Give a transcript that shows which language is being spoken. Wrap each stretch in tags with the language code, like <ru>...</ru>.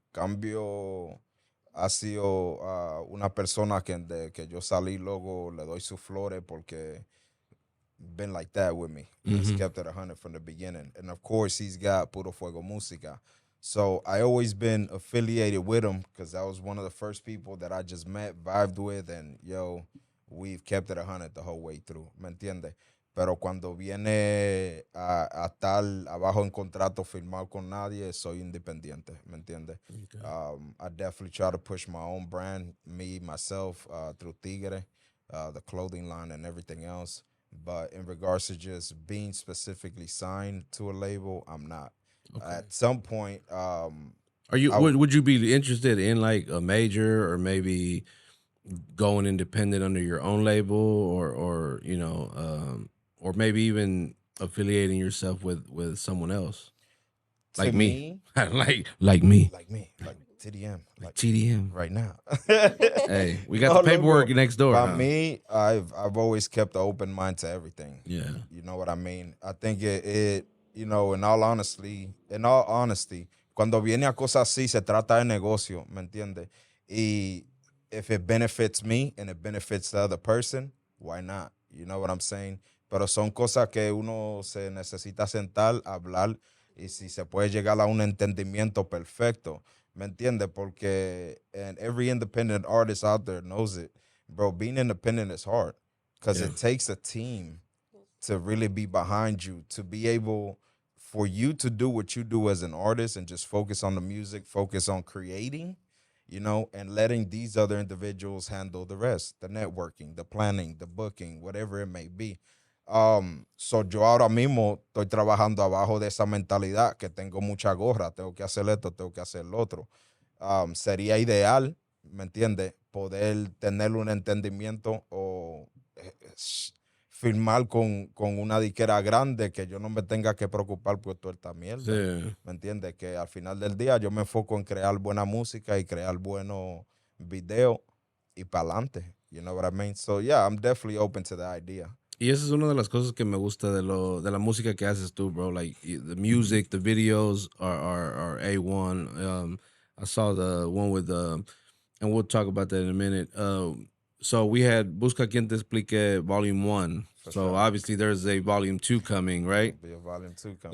<es>Cambio ha sido una persona que de que yo salí luego le doy sus flores porque</es> <en>been like that with me. He's kept it 100 from the beginning. And of course, he's got Puro Fuego Música. So I always been affiliated with him because that was one of the first people that I just met, vibed with, and yo, we've kept it 100 the whole way through.</en> <es>¿Me entiendes? Pero cuando viene a estar abajo en contrato firmado con nadie, soy independiente. ¿Me entiendes?</es> <en>Okay. I definitely try to push my own brand, me, myself, through Tigre, the clothing line and everything else. But in regards to just being specifically signed to a label, I'm not. Okay. At some point, Are you? Would you be interested in like a major or maybe going independent under your own label, or you know, or maybe even affiliating yourself with someone else, like me, like me, like TDM, like TDM. right now. Hey, we got the paperwork next door. By me, I've always kept an open mind to everything. Yeah. You know what I mean? I think it you know, in all honesty,</en> <es>cuando viene a cosas así, se trata de negocio, ¿me entiendes?</es> <en>Y if it benefits me and it benefits the other person, why not? You know what I'm saying?</en> <es>Pero son cosas que uno se necesita sentar, hablar, y si se puede llegar a un entendimiento perfecto, ¿me entiendes?</es> <en>Porque and every independent artist out there knows it. Bro, being independent is hard because it takes a team to really be behind you, to be able for you to do what you do as an artist and just focus on the music, focus on creating, you know, and letting these other individuals handle the rest, the networking, the planning, the booking, whatever it may be.</en> <es>So yo ahora mismo estoy trabajando abajo de esa mentalidad que tengo mucha gorra, tengo que hacer esto, tengo que hacer lo otro. Sería ideal, ¿me entiendes? Poder tener un entendimiento o firmar con una disquera grande que yo no me tenga que preocupar por toda esta mierda. Sí. ¿Me entiendes? Que al final del día yo me enfoco en crear buena música y crear buenos videos y para adelante.</es> <en>You know what I mean? So yeah, I'm definitely open to the idea.</en> <es>Y esa es una de las cosas que me gusta de la música que haces tú, bro.</es> <en>Like the music, the videos are A1. I saw the one with and we'll talk about that in a minute. So we had Busca Quien Te Explique Volume 1. For so sure. obviously there's a Volume 2 coming, right? Be a volume 2 coming.</en>